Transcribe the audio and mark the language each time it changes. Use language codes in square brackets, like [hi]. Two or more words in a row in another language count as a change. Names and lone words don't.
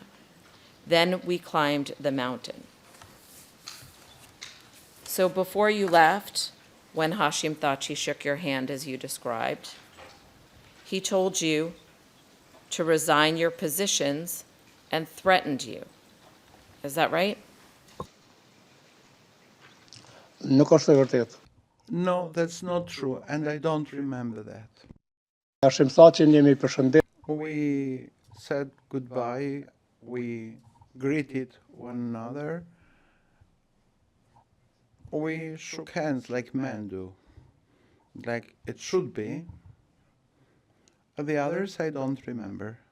[en] Then we climbed the mountain. So before you left, when Hashim Thaçi shook your hand as you described, he told you to resign your positions and threatened you. Is that right? [sq] Nuk është e vërtetë. [en] No, that's not true, and I don't remember that. [sq] Hashim Thaçin jemi përshëndet. [en] We said goodbye, we greeted one another, we shook hands like men do, like it should be. The others I don't remember.